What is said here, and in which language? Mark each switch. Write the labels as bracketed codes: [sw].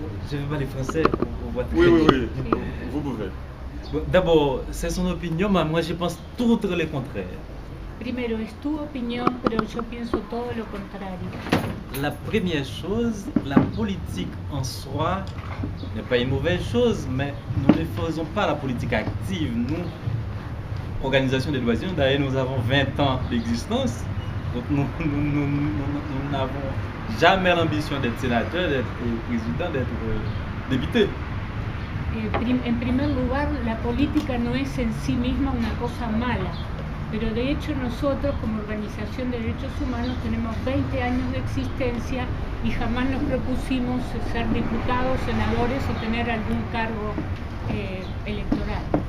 [fr] Je vais parler français. Oui, vous pouvez. Bon, d'abord, c'est son opinion, mais moi je pense tout le contraire. [es] Primero, es tu opinión, pero yo pienso todo lo contrario. [fr] La première chose, la politique en soi n'est pas une mauvaise chose, mais nous ne faisons pas la politique active. Nous, Organisation des loisirs, d'ailleurs nous avons 20 ans d'existence, donc nous n'avons jamais l'ambition d'être sénateur, d'être président, d'être député. [es] En primer lugar, la política no es en sí misma una cosa mala, pero de hecho nosotros como Organización de Derechos Humanos tenemos 20 años de existencia y jamás nos propusimos ser diputados, senadores o tener algún cargo electoral.